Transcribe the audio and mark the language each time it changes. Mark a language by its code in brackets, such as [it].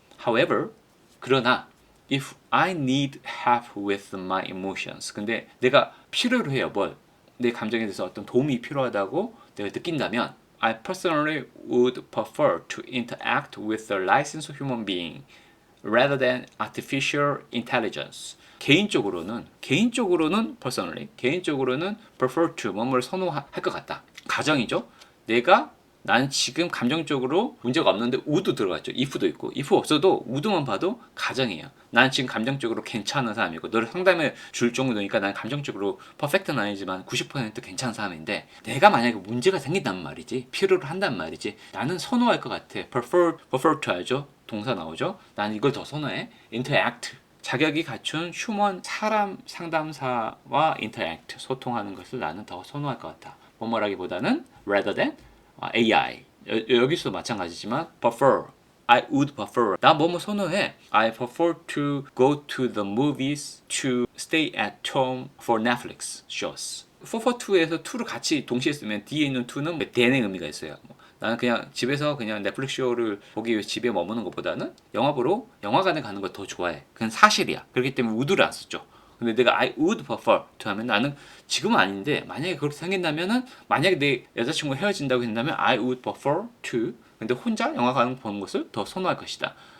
[en] However, [ko] 그러나 [en] if I need help with my emotions. [ko] 근데 내가 필요로 해요. 내 감정에 대해서 어떤 도움이 필요하다고 내가 느낀다면 [en] I personally would prefer to interact with a licensed human being rather than artificial intelligence. [ko] 개인적으로는 personally, 개인적으로는 prefer to 뭐뭐를 선호할 것 같다. 가정이죠. 난 지금 감정적으로 문제가 없는데 would 들어갔죠. if도 있고 if 없어도 would만 봐도 가정이에요. 난 지금 감정적으로 괜찮은 사람이고 너를 상담해 줄 정도니까 난 감정적으로 퍼펙트는 아니지만 90% 괜찮은 사람인데 내가 만약에 문제가 생긴단 말이지 필요로 한단 말이지 나는 선호할 것 같아. prefer to 알죠? 동사 나오죠? 난 이걸 더 선호해. interact 자격이 갖춘 휴먼 사람 상담사와 interact 소통하는 것을 나는 더 선호할 것 같아. 뭐뭐라기보다는 [en] rather than AI [ko] 여기서도 마찬가지지만 [en] prefer I would prefer [ko] 나 뭐뭐 선호해 [en] I prefer to go to the movies to stay at home for Netflix shows for to에서 [ko] to를 같이 동시에 쓰면 뒤에 있는 to는 대의 의미가 있어요. 나는 그냥 집에서 그냥 넷플릭스 쇼를 보기 위해 집에 머무는 것보다는 영화 보러 영화관에 가는 걸 더 좋아해. 그건 사실이야. 그렇기 때문에 would를 안 썼죠. 근데 내가 [en] I would prefer to [ko] 하면 나는 지금은 아닌데 만약에 그렇게 생긴다면은 만약에 내 여자친구가 헤어진다고 한다면 I would prefer to 근데 혼자 영화관 보는 것을 더 선호할 것이다.